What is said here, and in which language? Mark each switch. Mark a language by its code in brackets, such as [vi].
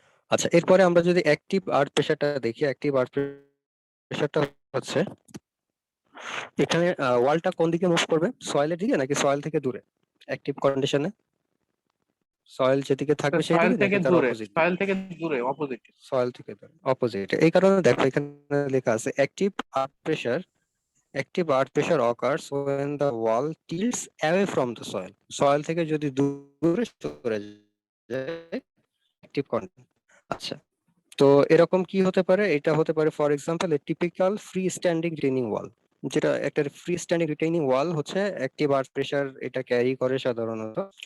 [bn] আচ্ছা, এরপরে আমরা যদি অ্যাক্টিভ আর্ট প্রেসারটা দেখি, অ্যাক্টিভ আর্ট প্রেসারটা হচ্ছে এখানে ওয়ালটা কোন দিকে মুভ করবে, সয়েলের দিকে নাকি সয়েল থেকে দূরে? অ্যাক্টিভ কন্ডিশনে সয়েল যেদিকে থাকবে সেই সয়েল দিকে থেকে নাকি তার দূরে, অপোজিট? সয়েল থেকে দূরে, অপোজিট। সয়েল থেকে দূরে, অপোজিট। এই কারণে দেখো এখানে লেখা আছে active art pressure, [en] active earth pressure occurs when the wall tilts away from the soil. [bn] Soil থেকে যদি দূরে সরে যায় [en] active condition। [bn] আচ্ছা, তো এরকম কি হতে পারে? এটা হতে পারে [en] for example a typical free standing retaining wall, [bn] যেটা একটা ফ্রি স্ট্যান্ডিং রিটেইনিং ওয়াল হচ্ছে অ্যাক্টিভ আর্থ প্রেসার এটা ক্যারি করে সাধারণত।